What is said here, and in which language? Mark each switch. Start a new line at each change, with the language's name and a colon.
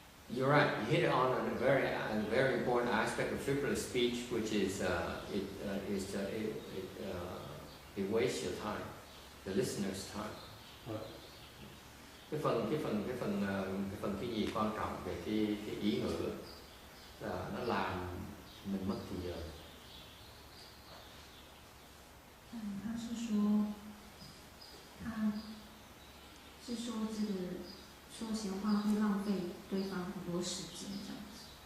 English: You're right. You hit on a very important aspect of frivolous speech, which is it wastes your time, the listener's time.
Vietnamese: Cái phần cái gì quan trọng về cái ý ngữ là nó làm mình mất thời giờ.
Chinese: 他是说这个说闲话会浪费对方很多时间，这样子。